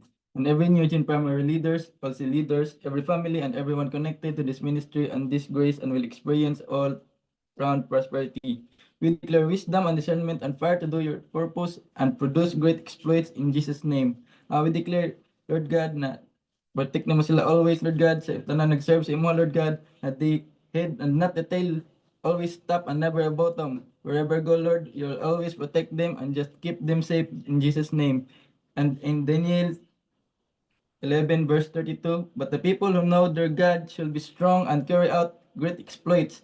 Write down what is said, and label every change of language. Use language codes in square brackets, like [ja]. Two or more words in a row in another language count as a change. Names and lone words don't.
[en] And every New Gen primary leaders, policy leaders, every family and everyone connected to this ministry and this grace and will experience all round prosperity. We declare wisdom and discernment and fire to do your purpose and produce great exploits in Jesus' name. We declare, Lord God, [hil] na protect naman sila always, Lord God, sa tanan nag-serve sa imo, [en] Lord God, at the head and not the tail, always top and never a bottom. Wherever go, Lord, you'll always protect them and just keep them safe in Jesus' name. And in Daniel 11 verse 32, but the people who know their God shall be strong and carry out great exploits.